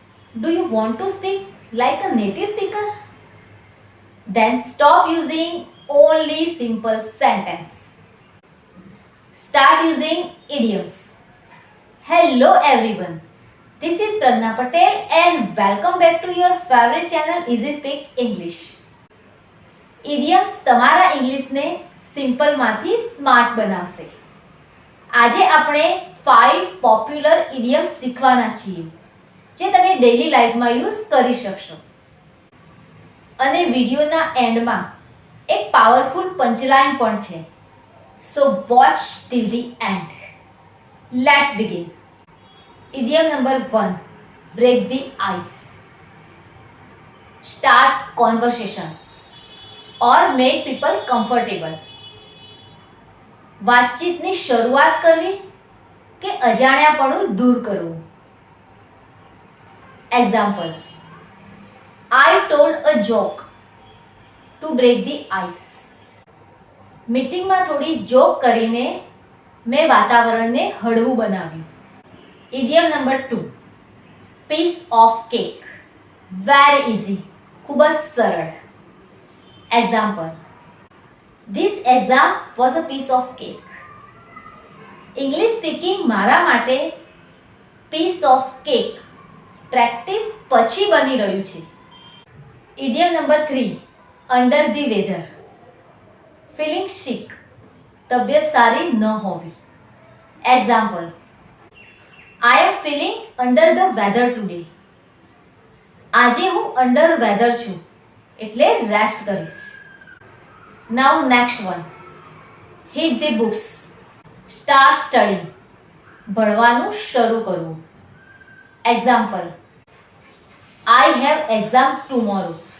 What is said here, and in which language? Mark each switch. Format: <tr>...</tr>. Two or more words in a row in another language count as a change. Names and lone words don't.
<en>Do you want to speak like a native speaker? Then stop using only simple sentence. Start using idioms. Hello everyone. This is Pragna Patel and welcome back to your favorite channel Easy Speak English.</en> <gu>ઇડિયમ્સ તમારા ઇંગ્લિશને સિમ્પલમાંથી સ્માર્ટ બનાવશે. આજે આપણે 5 પોપ્યુલર ઇડિયમ્સ શીખવાના છીએ જે તમે ડેઈલી લાઈફમાં યુઝ કરી શકશો. અને વિડીયોના એન્ડમાં એક</gu> <en>powerful punchline</en> <gu>પણ છે.</gu> <en>So watch till the end. Let's begin. Idiom number 1, break the ice. start conversation or make people comfortable.</en> <gu>વાતચીતની શરૂઆત કરવી કે અજાણ્યાપણું દૂર કરવું. એક્ઝામ્પલ,</gu> <en>I told a joke to break the ice.</en> <gu>મીટિંગમાં થોડી જોક કરીને મેં વાતાવરણને હળવું બનાવ્યું.</gu> <en>Idiom number 2, piece of cake. very easy,</en> <gu>ખૂબ જ સરળ.</gu> <en>Example, this exam was a piece of cake. English speaking</en> <gu>મારા માટે</gu> <en>piece of cake</en> <gu>પ્રેક્ટિસ પછી બની રહ્યું છે.</gu> <en>Idiom number 3, under the weather. feeling sick,</en> <gu>તબિયત સારી ન હોવી.</gu> <en>Example, I am feeling under the weather today.</en> <gu>આજે હું</gu> <en>under weather</en> <gu>છું એટલે રેસ્ટ કરીશ.</gu> <en>Now next one, hit the books. start studying,</en> <gu>ભણવાનું શરૂ કરવું.</gu> <en>Example, I have exam tomorrow.</en>